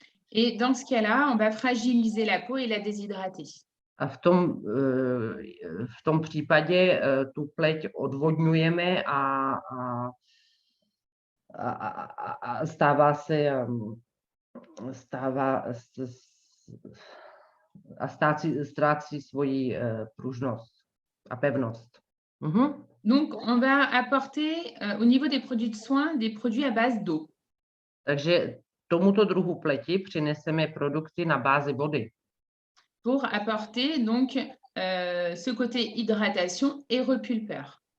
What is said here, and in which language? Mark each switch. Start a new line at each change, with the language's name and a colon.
French: Et dans ce cas-là, on va fragiliser la peau et la déshydrater.
Czech: A v tom případě tu pleť odvodňujeme a ztrácí svoji pružnost a pevnost.
French: Donc, on va apporter au niveau des produits de soins des produits à base d'eau.
Czech: Takže tomuto druhu pleti přineseme produkty na bázi vody.
French: Pour apporter donc ce côté hydratation et repulpeur.